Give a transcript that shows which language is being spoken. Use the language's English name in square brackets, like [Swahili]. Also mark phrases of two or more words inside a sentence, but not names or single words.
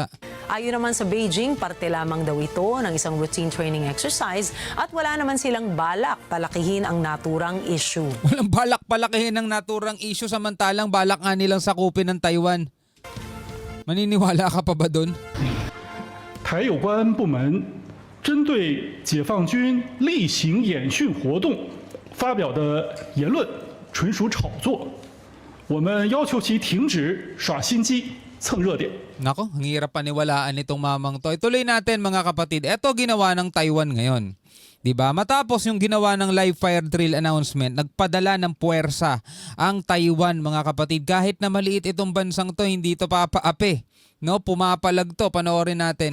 [Filipino] Ayon naman sa Beijing, parte lamang daw ito ng isang routine training exercise at wala naman silang balak palakihin ang naturang issue. Walang balak palakihin ang naturang issue samantalang balak nga nilang sakupin ng Taiwan. Maniniwala ka pa ba doon? [Chinese] 台有关部门针对解放军例行演训活动发表的言论纯属炒作，我们要求其停止耍心机、蹭热点。 [Filipino] Nako, ang hirap paniwalaan nitong mamang to. Ituloy natin mga kapatid. Ito ginawa ng Taiwan ngayon. Diba? Matapos yung ginawa ng [English] live fire drill announcement, [Filipino] nagpadala ng puwersa ang Taiwan mga kapatid. Kahit na maliit itong bansang to, hindi ito papaapi. No, pumapalag to. Panoorin natin.